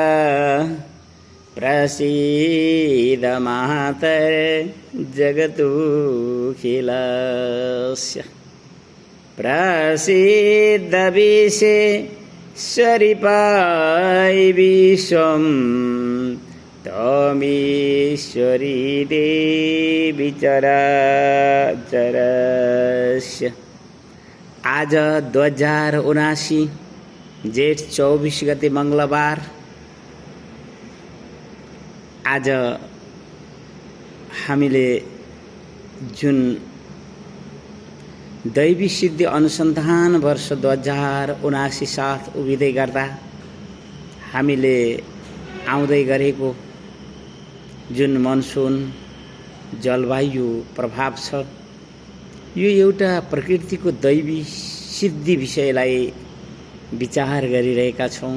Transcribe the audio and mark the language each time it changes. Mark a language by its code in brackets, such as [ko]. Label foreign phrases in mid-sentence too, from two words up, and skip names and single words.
[sa] प्रसीद मातरे जगतुखिलस्य प्रसीद विश्वेश्वरि पाहि विश्वं त्वमीश्वरी देवी चराचरस्य। [ne] आज 2079 जेठ 24 गते मंगलबार। आज हामीले जुन दैवी सिद्धि अनुसन्धान वर्ष 2079 साथ उभिँदै गर्दा हामीले आउँदै गरेको जुन मनसुन जलवायु प्रभाव छ, यो एउटा प्रकृतिको दैवी सिद्धि विषयलाई विचार गरिरहेका छौँ।